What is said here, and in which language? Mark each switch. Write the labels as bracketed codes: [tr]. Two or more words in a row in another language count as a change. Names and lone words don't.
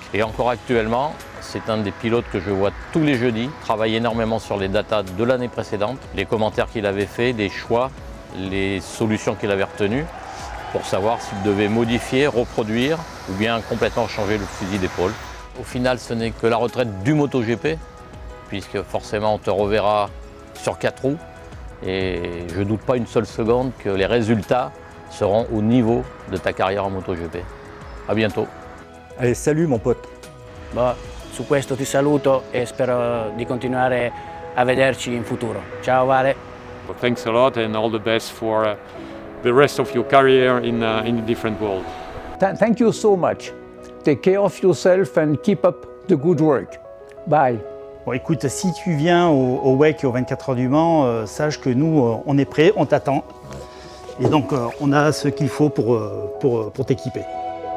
[fr] Et encore actuellement, c'est un des pilotes que je vois tous les jeudis, travaille énormément sur les datas de l'année précédente, les commentaires qu'il avait fait, les choix, les solutions qu'il avait retenues, pour savoir s'il devait modifier, reproduire ou bien complètement changer le fusil d'épaule. Au final, ce n'est que la retraite du MotoGP, puisque forcément on te reverra sur 4 roues et je ne doute pas une seule seconde que les résultats seront au niveau de ta carrière en MotoGP. À bientôt. Allez, salut mon pote. [it] Boh, su questo ti saluto e spero di continuare a vederci in futuro. Ciao Vale. [en] Well, thanks a lot and all the best for the rest of your career in the different world. Thank you so much. Take care of yourself and keep up the good work. Bye. [fr] Bon, écoute, si tu viens au WEC et aux 24 heures du Mans, sache que nous, on est prêts, on t'attend. Et donc, on a ce qu'il faut pour t'équiper.